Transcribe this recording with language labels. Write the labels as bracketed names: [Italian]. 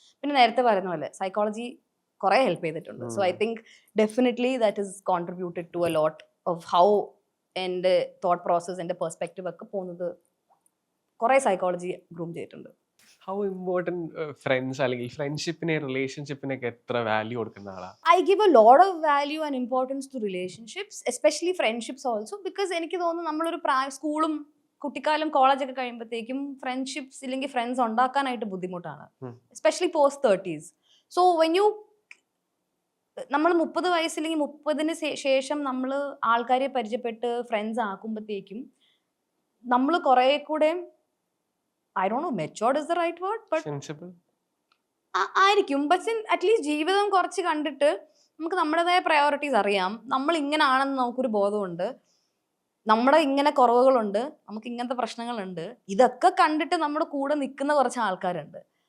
[Malayalam] പിന്നെ നേരത്തെ പറയുന്ന പോലെ സൈക്കോളജി കുറേ ഹെൽപ്പ് ചെയ്തിട്ടുണ്ട്. [English] so I think definitely that is contributed to a lot of how [Malayalam] എൻ്റെ തോട്ട് പ്രോസസ്, എൻ്റെ പെർസ്പെക്റ്റീവ് ഒക്കെ പോകുന്നത് കുറേ സൈക്കോളജി ഗ്രൂം ചെയ്തിട്ടുണ്ട്. ഹൗ ഇമ്പോർട്ടൻറ്റ് ഫ്രണ്ട്സ് അല്ലെങ്കിൽ ഫ്രണ്ട്ഷിപ്പിനെ റിലേഷൻഷിപ്പിനൊക്കെ എത്ര വാല്യൂ കൊടുക്കുന്ന ആളാണ്? [English] I give a lot of value and importance to relationships, especially friendships also, because [Malayalam] എനിക്ക് തോന്നുന്നു നമ്മളൊരു സ്കൂളും കുട്ടിക്കാലം കോളേജൊക്കെ കഴിയുമ്പോഴത്തേക്കും ഫ്രണ്ട്ഷിപ്സ് ഇല്ലെങ്കിൽ ഫ്രണ്ട്സ് ഉണ്ടാക്കാനായിട്ട് ബുദ്ധിമുട്ടാണ്, [English] Especially post 30s. [Malayalam] So when you നമ്മൾ 30 വയസ്സില്ലെങ്കിൽ 30-ന് ശേഷം നമ്മൾ ആൾക്കാരെ പരിചയപ്പെട്ട് ഫ്രണ്ട്സ് ആക്കുമ്പോഴത്തേക്കും നമ്മൾ കുറേ കൂടെ [English] I don't know matured is the right word [Malayalam] but ആയിരിക്കും. പക്ഷെ അറ്റ്ലീസ്റ്റ് ജീവിതം കുറച്ച് കണ്ടിട്ട് നമുക്ക് നമ്മുടേതായ പ്രയോറിറ്റീസ് അറിയാം, നമ്മൾ ഇങ്ങനെ ആണെന്ന് നമുക്കൊരു ബോധമുണ്ട്, നമ്മുടെ ഇങ്ങനെ കുറവുകളുണ്ട്, നമുക്ക് ഇങ്ങനത്തെ പ്രശ്നങ്ങളുണ്ട്, ഇതൊക്കെ കണ്ടിട്ട് നമ്മുടെ കൂടെ നിൽക്കുന്ന കുറച്ച് ആൾക്കാരുണ്ട്.